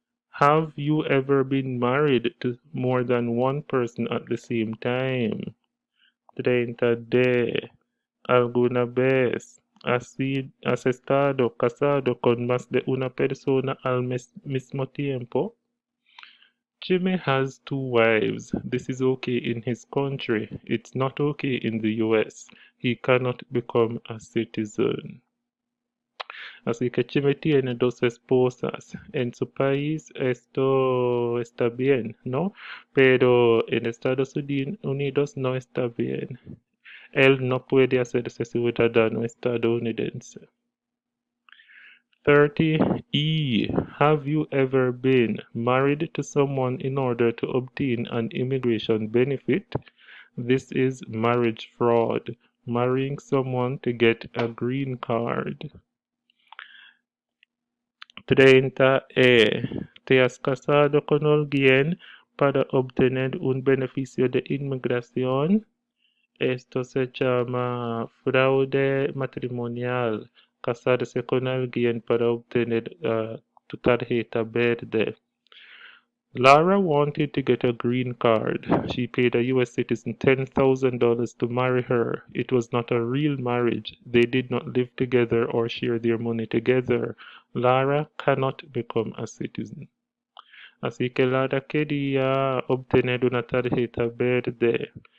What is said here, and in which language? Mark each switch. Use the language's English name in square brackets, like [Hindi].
[English] Have you ever been married to more than one person at the same time? 30D. [Spanish] ¿Alguna vez has estado casado con más de una persona al mismo tiempo? [English] Jimmy has 2 wives. This is okay in his country. It's not okay in the US. He cannot become a citizen. [Spanish] Así que Jimmy tiene 2 esposas. En su país esto está bien, ¿no? Pero en Estados Unidos no está bien. Él no puede hacerse ciudadano estadounidense. [English] 30E. Have you ever been married to someone in order to obtain an immigration benefit? This is marriage fraud. Marrying someone to get a green card. 30E. [Spanish] ¿Te has casado con alguien para obtener un beneficio de inmigración? Esto se llama fraude matrimonial. Casarse con alguien para obtener tu tarjeta verde. [English] Lara wanted to get a green card. She paid a US citizen $10,000 to marry her. It was not a real marriage. They did not live together or share their money together. Lara cannot become a citizen. [Spanish] Así que Lara quería obtener una tarjeta verde.